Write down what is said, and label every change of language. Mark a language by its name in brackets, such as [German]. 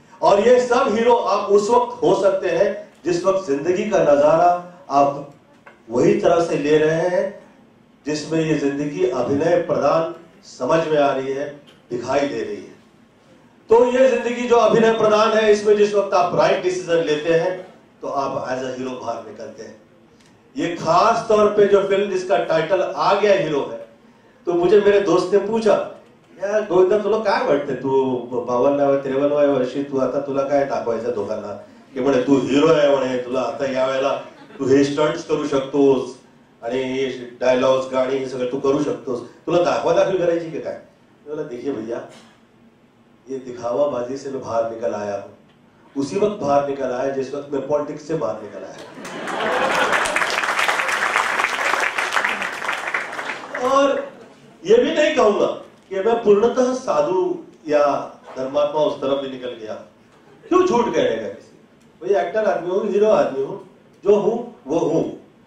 [Hindi] और ये सब हीरो आप उस वक्त हो सकते हैं जिस वक्त जिंदगी का नजारा आप वही तरह से ले रहे हैं जिसमें ये जिंदगी अभिनय प्रधान समझ में आ रही है, दिखाई दे रही है। तो ये जिंदगी जो अभिनय प्रधान है, इसमें जिस वक्त आप राइट डिसीजन लेते हैं तो आप एज अ हीरो बाहर निकलते हैं। ये खास तौर पे जो फिल्म जिसका टाइटल आ गया हीरो है, तो मुझे मेरे दोस्त ने पूछा, [Marathi] यार गोविंदा तुला काय वाटते, तू 52-53 वर्षी तू आता, तुला काय दाखवायचं दोघांना की म्हणे तू हीरो आहे, म्हणे तुला आता या वेळेला तू हे स्टंट्स करू शकतोस आणि डायलॉग्स गाणी हे सगळं तू करू शकतोस, तुला दाखवादाखवी करायची की काय? [Hindi] बोला देखिए भैया, ये दिखावाबाजी से मैं बाहर निकल आया हूं, उसी वक्त बाहर निकल आया जिस वक्त मैं पॉलिटिक्स से बाहर निकल आया। और ये भी नहीं कहूंगा कि मैं पूर्णतः साधु या धर्मात्मा उस तरफ भी निकल गया, क्यों झूठ कहेगा किसी, भाई एक्टर आदमी हूं, हीरो आदमी हूं, जो हूं वो हूं।